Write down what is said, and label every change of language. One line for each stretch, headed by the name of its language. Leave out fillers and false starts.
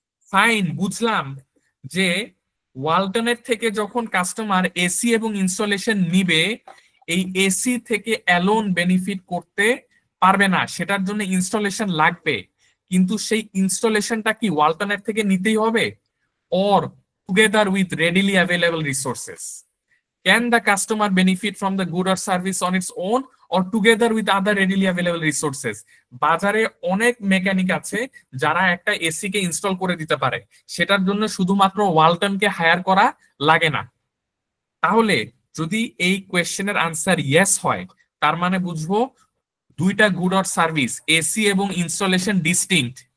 Bangla: Fine, বুঝলাম যে ওয়ালটনের থেকে যখন কাস্টমার এসি এবং ইনস্টলেশন নিবে, এই এসি থেকে অ্যালোন বেনিফিট করতে পারবে না, সেটার জন্য ইনস্টলেশন লাগবে। কিন্তু সেই ইনস্টলেশনটা কি ওয়ালটনের থেকে নিতেই হবে,
English: or together with readily available resources? Can the customer benefit from the good or service on its own or together with other readily available resources?
Bangla: বাজারে অনেক মেকানিক আছে যারা একটা এসি কে ইনস্টল করে দিতে পারে, সেটার জন্য শুধুমাত্র ওয়ালটনকে হায়ার করা লাগে না। তাহলে যদি এই কোয়েশ্চেনের আনসার ইয়েস হয়, তার মানে বুঝবো দুইটা গুড অর সার্ভিস, এসি এবং ইনস্টলেশন ডিস্টিংক্ট।